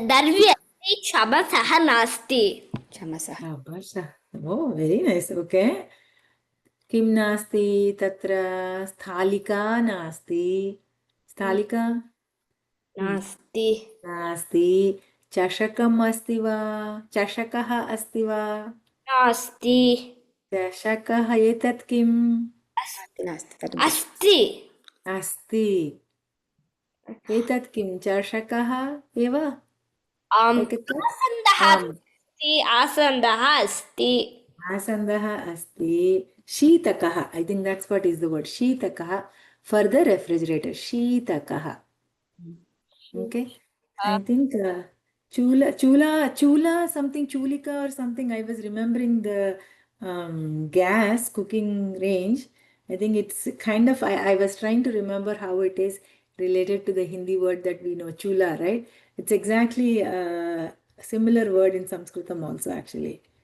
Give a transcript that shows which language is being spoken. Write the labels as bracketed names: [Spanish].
[Sanskrit] दर्वी अस्ति चमसः नास्ति चमसः [English] oh very nice okay [Sanskrit] किं नास्ति तत्र स्थालिका नास्ति स्थालिका नास्ति नास्ति चषकम् अस्ति वा चषकः अस्ति वा नास्ति चषकः एतत् किम् नास्ति तद् अस्ति अस्ति एतत् किं चषकः एव [English] Like a cup? [Sanskrit] आसन्दः आम् अस्ति आसन्दः अस्ति [English] आसन्दः अस्ति शीतकः I think that's what is the word शीतकः for the refrigerator शीतकः okay I think chula something chulika or something I was remembering the gas cooking range I think it's kind of I was trying to remember how it is related to the Hindi word that we know chula right it's exactly a similar word in Sanskritam also actually